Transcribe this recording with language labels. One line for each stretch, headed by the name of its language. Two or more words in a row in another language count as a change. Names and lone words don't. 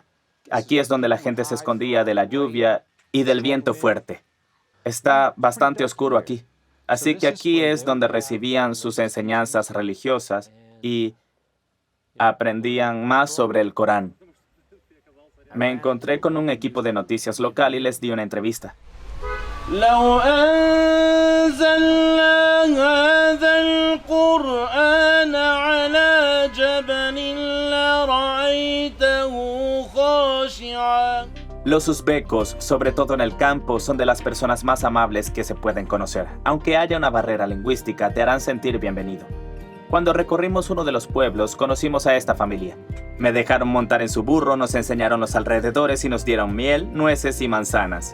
Spanish: Aquí es donde la gente se escondía de la lluvia y del viento fuerte. Está bastante oscuro aquí. Así que aquí es donde recibían sus enseñanzas religiosas y aprendían más sobre el Corán. Me encontré con un equipo de noticias local y les di una entrevista.
Arabic: لو أنزلنا هذا القرآن على جبل لرأيته خاشعا.
Spanish: Los uzbecos, sobre todo en el campo, son de las personas más amables que se pueden conocer. Aunque haya una barrera lingüística, te harán sentir bienvenido. Cuando recorrimos uno de los pueblos, conocimos a esta familia. Me dejaron montar en su burro, nos enseñaron los alrededores y nos dieron miel, nueces y manzanas.